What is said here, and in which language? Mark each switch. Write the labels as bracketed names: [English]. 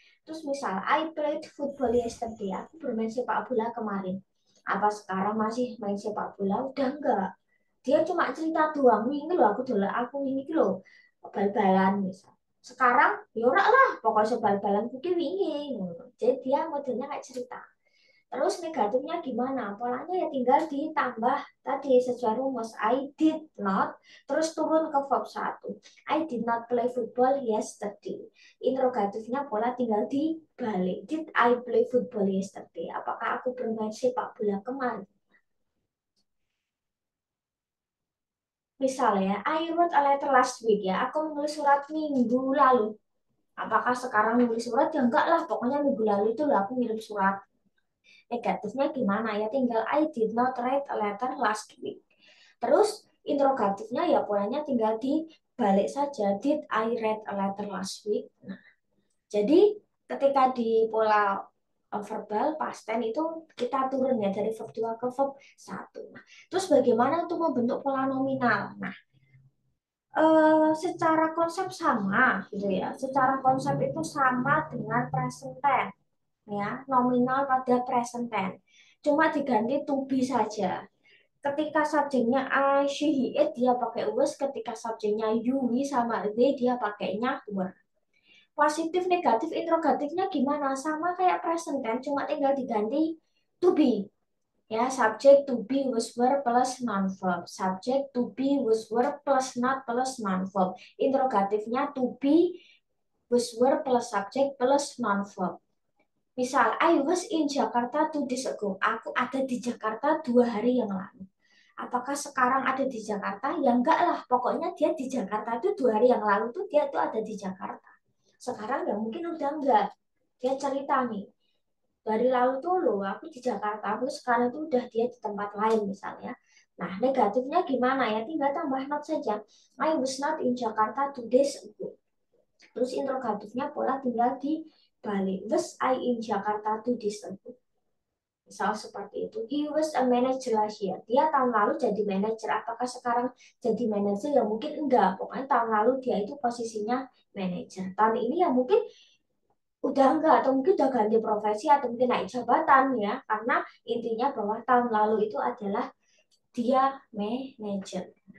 [English] Terus misal, I played football yesterday. [Indonesian] Aku bermain sepak bola kemarin. Apa sekarang masih main sepak bola? Udah enggak. Dia cuma cerita doang. [Javanese] Wingi loh aku dulu, aku wingi loh bal-balan [Indonesian] misal. [Javanese] Sekarang ya ora lah, pokoknya bal-balan kuwi wingi. [Indonesian] Jadi dia modelnya kayak cerita. Terus negatifnya gimana? Polanya ya tinggal ditambah tadi sesuai rumus. [English] I did not, [Indonesian] terus turun ke verb satu. [English] I did not play football yesterday. [Indonesian] Interrogatifnya pola tinggal dibalik. [English] Did I play football yesterday? [Indonesian] Apakah aku bermain sepak bola kemarin? [English] Misalnya, I wrote a letter last week ya. [Indonesian] Aku menulis surat minggu lalu. Apakah sekarang nulis surat? Ya enggak lah. Pokoknya minggu lalu itu lah aku ngirim surat. Negatifnya gimana ya? [English] Tinggal I did not write a letter last week. [Indonesian] Terus interrogatifnya ya polanya tinggal dibalik saja. [English] Did I write a letter last week? [Indonesian] Nah, jadi ketika di pola verbal past tense itu kita turun ya dari verb 2 ke verb satu. Nah, terus bagaimana untuk membentuk pola nominal? Nah, secara konsep sama gitu ya. Secara konsep itu sama dengan present tense ya, nominal pada present tense. Cuma diganti to be saja. Ketika subjeknya I, she, he, it dia pakai was, ketika subjeknya you, we sama they dia pakainya were. Positif, negatif, interrogatifnya gimana? Sama kayak present tense, cuma tinggal diganti to be. [English] Ya, subject to be was were plus non verb. Subject to be was were plus not plus non verb. Interrogatifnya to be was were plus subject plus non verb. Misal, I was in Jakarta 2 days ago. [Indonesian] Aku ada di Jakarta 2 hari yang lalu. Apakah sekarang ada di Jakarta? Ya enggak lah. Pokoknya dia di Jakarta itu 2 hari yang lalu tuh dia tuh ada di Jakarta. Sekarang ya mungkin udah enggak. Dia cerita nih. Dari lalu tuh loh, aku di Jakarta, aku sekarang itu udah dia di tempat lain misalnya. Nah, negatifnya gimana ya? Tinggal tambah not saja. [English] I was not in Jakarta 2 days ago. [Indonesian] Terus interrogatifnya pola tinggal dibalik. [English] Was I in Jakarta 2 days ago? [Indonesian] Misal seperti itu. [English] He was a manager last year. [Indonesian] Dia tahun lalu jadi manager. Apakah sekarang jadi manager? Ya mungkin enggak. Pokoknya tahun lalu dia itu posisinya manager. Tahun ini ya mungkin udah enggak atau mungkin udah ganti profesi atau mungkin naik jabatan ya karena intinya bahwa tahun lalu itu adalah dia manajer.